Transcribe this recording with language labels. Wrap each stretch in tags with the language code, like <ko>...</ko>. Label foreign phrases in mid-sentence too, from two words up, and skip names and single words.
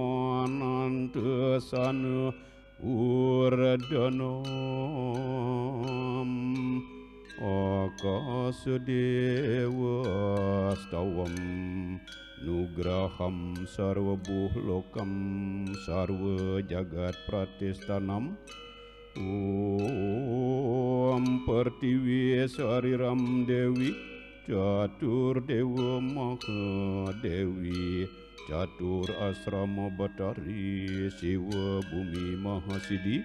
<sa>Anantasana Uradana Akasadewa Stavam Nugraham Sarva Buhlokam Sarva Jagat Pratistanam Om Pertiwi Sariram Dewi Catur Dewa Maha Dewi, Catur Asrama Batari, Siwa Bumi Mahasidi,</sa>